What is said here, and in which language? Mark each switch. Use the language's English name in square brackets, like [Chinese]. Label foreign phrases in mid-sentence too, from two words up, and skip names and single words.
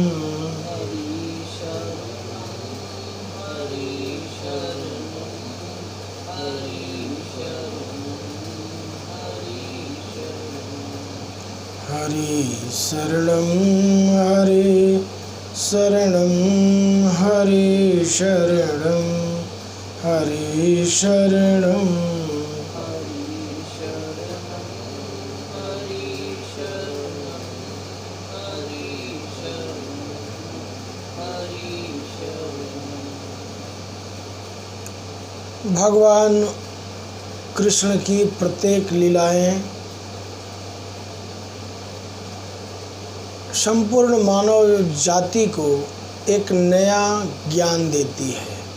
[Sanskrit] हरे शरणं हरे शरणं हरे शरणं हरे शरणं [Hindi] भगवान कृष्ण की प्रत्येक लीलाएं संपूर्ण मानव जाति को एक नया ज्ञान देती है।